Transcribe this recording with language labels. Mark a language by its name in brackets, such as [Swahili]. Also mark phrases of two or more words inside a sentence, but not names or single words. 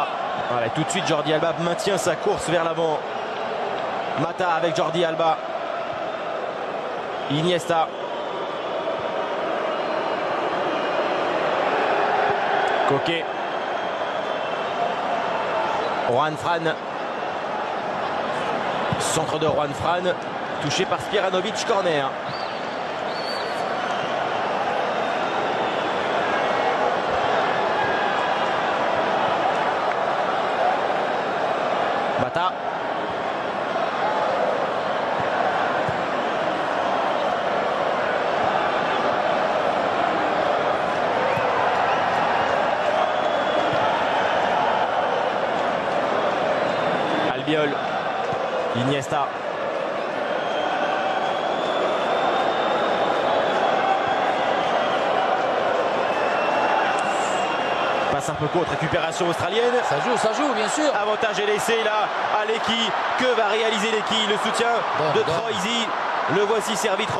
[French] Voilà, tout de suite Jordi Alba maintient sa course vers l'avant. Mata avec Jordi Alba. Iniesta. Coquet. Juan Fran. Centre de Juan Fran. Touché par Spiranovic, corner. Mata. Albiol. Iniesta. Passe un peu courte, récupération australienne. Ça joue, bien sûr. Avantage est laissé là à Lecky. Que va réaliser Lecky? Le soutien de Troisi. Le voici servi, Troisi.